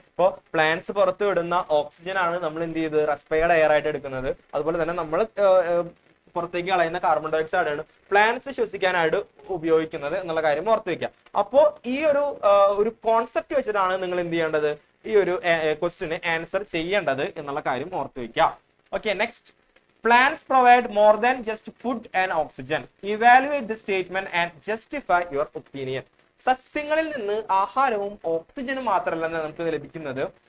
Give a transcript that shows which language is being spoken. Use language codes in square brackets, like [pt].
[ml] ഇപ്പൊ പ്ലാന്റ്സ് പുറത്തു വിടുന്ന ഓക്സിജൻ ആണ് നമ്മൾ എന്ത് ചെയ്ത് റെസ്പയർഡ് എയർ ആയിട്ട് എടുക്കുന്നത്. അതുപോലെ തന്നെ നമ്മൾ പുറത്തേക്ക് കളയുന്ന കാർബൺ ഡൈ ഓക്സൈഡ് ആണ് പ്ലാന്റ്സ് ശ്വസിക്കാനായിട്ട് ഉപയോഗിക്കുന്നത് എന്നുള്ള കാര്യം ഓർത്ത് വെക്കാം. അപ്പോ ഈ ഒരു കോൺസെപ്റ്റ് വെച്ചിട്ടാണ് നിങ്ങൾ എന്ത് ചെയ്യേണ്ടത്, ഈ ഒരു ക്വസ്റ്റ്യന് ആൻസർ ചെയ്യേണ്ടത് എന്നുള്ള കാര്യം ഓർത്ത് വെക്കാം. Okay, next. [en] Plants provide more than just food and oxygen. Evaluate the statement and justify your opinion. [ml] സസ്യങ്ങളിൽ നിന്ന് ആഹാരവും ഓക്സിജനും മാത്രമല്ല നമുക്ക് ലഭിക്കുന്നത്.